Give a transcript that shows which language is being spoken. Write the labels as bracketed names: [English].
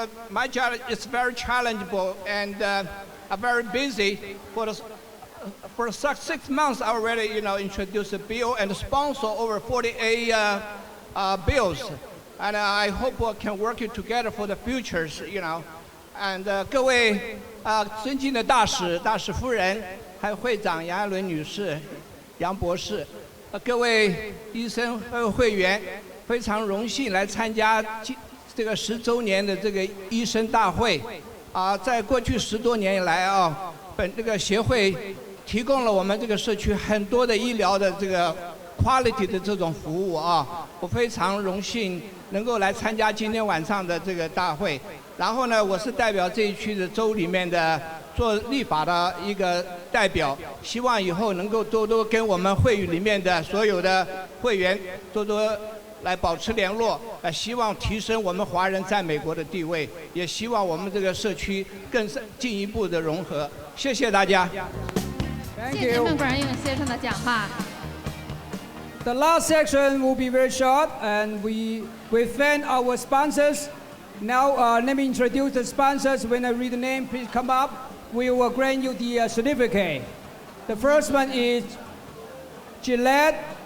[English] my job is very challengeable and I'm very busy. For 6 months, I already introduced a bill and sponsor over 48 bills, and I hope we can work together for the futures. [Chinese] And 各位尊敬的大使夫人，还有会长杨爱伦女士、杨博士，各位医生会员，非常荣幸来参加这个10周年的这个医生大会。在过去10多年以来这个协会提供了我们这个社区很多的医疗的这个 quality 的这种服务我非常荣幸能够来参加今天晚上的这个大会。然后呢，我是代表这一区的州里面的做立法的一个代表，希望以后能够多多跟我们会议里面的所有的会员多多来保持联络，希望提升我们华人在美国的地位，也希望我们这个社区更进一步的融合。谢谢大家。谢谢孟管用先生的讲话。 [English] The last section will be very short, and we thank our sponsors. Now, let me introduce the sponsors. When I read the name, please come up. We will grant you the certificate. The first one is Gillette,